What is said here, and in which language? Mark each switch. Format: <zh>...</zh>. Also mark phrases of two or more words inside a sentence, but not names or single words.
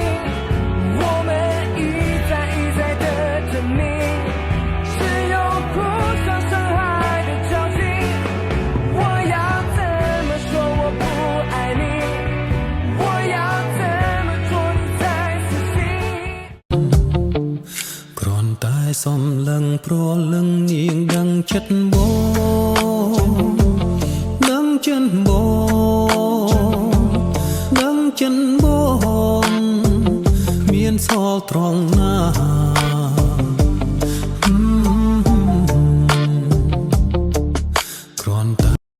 <zh>我们一再一再的证明，只有互相伤害的交集。我要怎么说我不爱你？我要怎么做你才死心？</zh> <km>គ្រាន់តែសំឡឹងព្រលឹងនាងដឹងចិត្តបងដឹងចិនបងដឹងចិនបងមានសល់ត្រង់ណាគ្រាន់តែ</km>